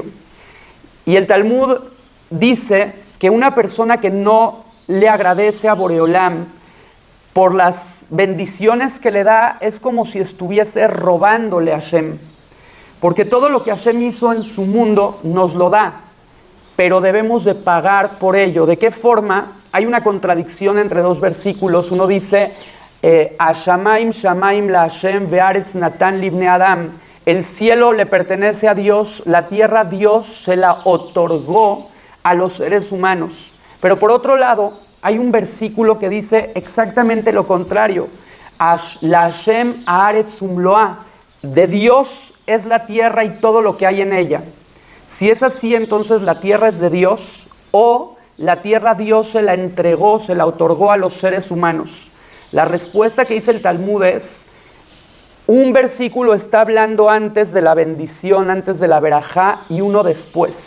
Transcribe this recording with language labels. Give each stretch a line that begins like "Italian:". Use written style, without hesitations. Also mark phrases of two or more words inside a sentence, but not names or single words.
Spanish: Y el Talmud dice que una persona que no le agradece a Boreolam por las bendiciones que le da, es como si estuviese robándole a Hashem. Porque todo lo que Hashem hizo en su mundo nos lo da, pero debemos de pagar por ello. ¿De qué forma? Hay una contradicción entre dos versículos. Uno dice:
Hebrew: השמים שמים לה' והארץ נתן לבני אדם.
Spanish: El cielo le pertenece a Dios, la tierra Dios se la otorgó a los seres humanos. Pero por otro lado, hay un versículo que dice exactamente lo contrario.
Hebrew: לה' הארץ ומלואה.
Spanish: De Dios es la tierra y todo lo que hay en ella. Si es así, entonces la tierra es de Dios, o la tierra Dios se la entregó, se la otorgó a los seres humanos. La respuesta que dice el Talmud es: un versículo está hablando antes de la bendición, antes de la verajá, y uno después.